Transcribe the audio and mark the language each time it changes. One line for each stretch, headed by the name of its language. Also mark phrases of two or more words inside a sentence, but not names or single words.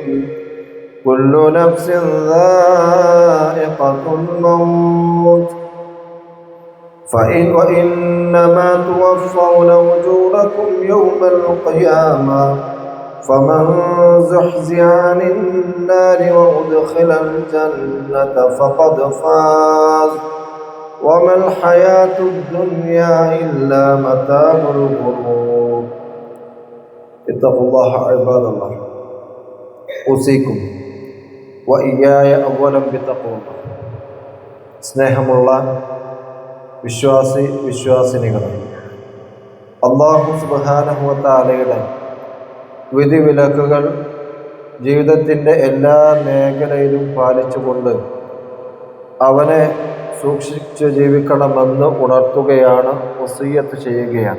Arabic: كل نفس ذائقة الموت وإنما توفون أجوركم يوم القيامة فمن زحزح عن النار وأدخل الجنة فقد فاز وما الحياة الدنيا إلا متاع الغرور. اتقوا الله عباد الله أوصيكم وإياي أولا بتقوى الله.
Malayalam: സ്നേഹമുള്ള വിശ്വാസിനികളെ,
Arabic: الله سبحانه وتعالى
Malayalam: വിധിവിലക്കുകൾ ജീവിതത്തിൻ്റെ എല്ലാ മേഖലയിലും പാലിച്ചുകൊണ്ട് അവനെ സൂക്ഷിച്ച് ജീവിക്കണമെന്ന് ഉണർത്തുകയാണ്, വസിയ്യത്ത് ചെയ്യുകയാണ്.